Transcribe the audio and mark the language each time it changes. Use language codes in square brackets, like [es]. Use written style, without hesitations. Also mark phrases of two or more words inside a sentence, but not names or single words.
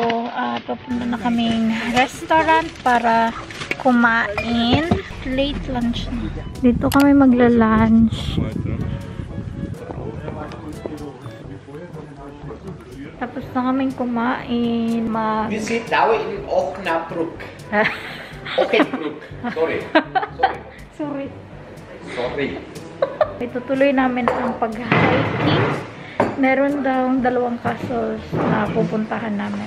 [tl] Papunta na kaming restaurant para kumain. Late lunch na. Dito kami magla-lunch. Tapos na kaming kumain. [de] Wir sind now in Osnabrück. Osnabrück. [en] Sorry. Sorry. [tl] Itutuloy namin ang pag-hiking. Meron daw 2 castles na pupuntahan namin.